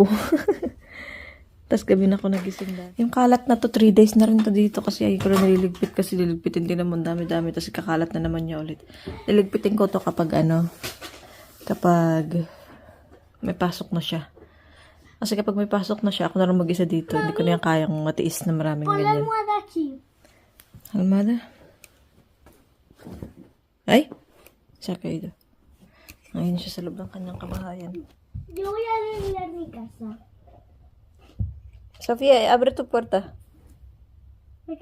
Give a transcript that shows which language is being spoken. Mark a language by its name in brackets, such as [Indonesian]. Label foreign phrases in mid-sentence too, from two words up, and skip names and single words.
[Filipino] Tapos gabi na ako nagising na. Yung kalat na to, 3 days na rin to dito kasi ay ko na nililigpit kasi liligpitin din naman dami-dami tapos kakalat na naman niya ulit. Liligpitin ko to kapag kapag may pasok na siya. Kasi kapag may pasok na siya, ako na rin mag-isa dito. Hindi ko na yan kayang matiis na maraming [Spanish] Pon la [Filipino] ganyan. [Spanish] almohada aquí. Almada? Ay! [Filipino] Siya kayo. Ayun siya sa loob ng kanyang kabahayan. [Spanish] Yo voy a arreglar mi casa. Sofía, abre tu puerta. ¿De qué?